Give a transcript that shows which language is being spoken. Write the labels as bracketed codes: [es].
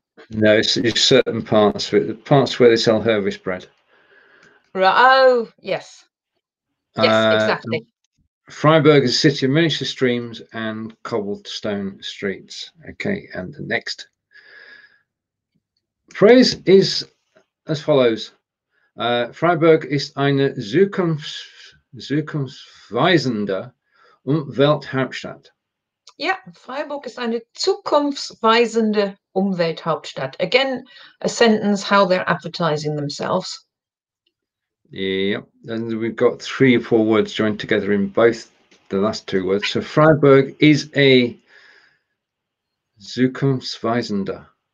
[en] No, it's certain parts where they sell Hervis bread. Right. Oh, yes. Yes, exactly. Freiburg is a city of miniature streams and cobblestone streets. Okay, and the next phrase is as follows. [de] Freiburg ist eine zukunftsweisende Umwelthauptstadt. Yeah, Freiburg ist eine zukunftsweisende Umwelthauptstadt. [en] Again, a sentence how they're advertising themselves. Yeah, and we've got 3 or 4 words joined together in both the last 2 words. So Freiburg is a zukunftsweisende.